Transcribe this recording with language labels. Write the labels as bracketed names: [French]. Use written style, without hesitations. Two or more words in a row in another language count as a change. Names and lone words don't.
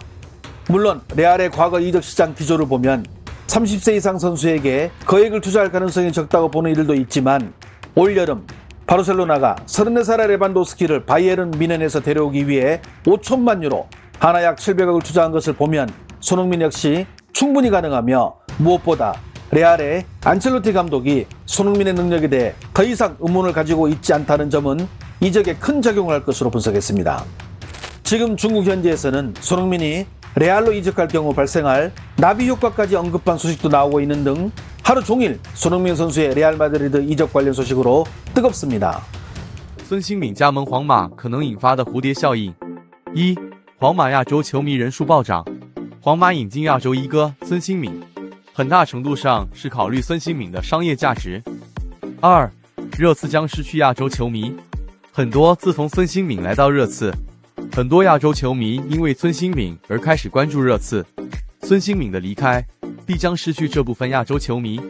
[Korean] 물론 레알의 과거 이적 시장 기조를 보면 30세 이상 선수에게 거액을 투자할 가능성이 적다고 보는 이들도 있지만 올 여름 바르셀로나가 34살의 레반도스키를 바이에른 뮌헨에서 데려오기 위해 5천만 유로, 하나 약 700억을 투자한 것을 보면 손흥민 역시 충분히 가능하며, 무엇보다 레알의 안첼로티 감독이 손흥민의 능력에 대해 더 이상 의문을 가지고 있지 않다는 점은 이적에 큰 작용을 할 것으로 분석했습니다. 지금 중국 현지에서는 손흥민이 레알로 이적할 경우 발생할 나비 효과까지 언급한 소식도 나오고 있는 등 하루 종일 손흥민 선수의 레알 마드리드 이적 관련 소식으로 뜨겁습니다. [Chinese] 孙兴敏加盟皇马可能引发的蝴蝶效应：一、皇马亚洲球迷人数暴涨，皇马引进亚洲一哥孙兴敏，很大程度上是考虑孙兴敏的商业价值。二、热刺将失去亚洲球迷，很多自从孙兴敏来到热刺，很多亚洲球迷因为孙兴敏而开始关注热刺，孙兴敏的离开必将失去这部分亚洲球迷。